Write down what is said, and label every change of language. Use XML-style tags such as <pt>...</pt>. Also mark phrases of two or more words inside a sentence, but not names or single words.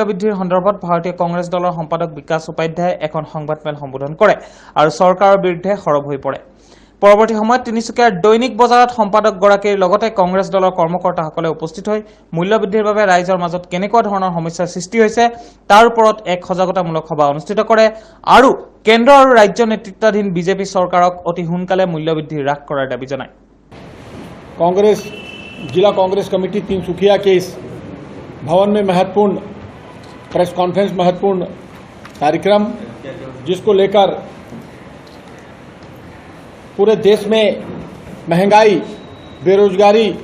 <as>বৃদ্ধিৰ সন্দৰ্ভত ভাৰতীয় কংগ্ৰেছ দলৰ সম্পাদক বিকাশ উপাধ্যায় এখন সংবাদমেল সম্বোধন কৰে আৰু চৰকাৰৰ বিৰুদ্ধে সৰব হৈ পৰে পৰৱৰ্তী সময়ত তিনিচুকীয়াৰ দৈনিক বজাৰত সম্পাদক গৰাকীৰ লগতে কংগ্ৰেছ দলৰ কৰ্মকৰ্তাসকলে উপস্থিত হৈ মূল্য বৃদ্ধিৰ বাবে ৰাইজৰ মাজত কেনেকুৱা ধৰণৰ সমস্যাৰ সৃষ্টি হৈছে তাৰ ওপৰত এক সজাগতামূলক সভা অনুষ্ঠিত কৰে আৰু কেন্দ্ৰ আৰু ৰাজ্য নেতৃত্বাধীন বিজেপি চৰকাৰক অতি সোনকালে মূল্য বৃদ্ধি হ্ৰাস কৰাৰ দাবী জনায়</as> <hi>कांग्रेस जिला कांग्रेस कमेटी तिनसुकिया के इस भवन में महत्वपूर्ण प्रेस कॉन्फ्रेंस महत्वपूर्ण कार्यक्रम जिसको लेकर पूरे देश में महंगाई बेरोजगारी</hi>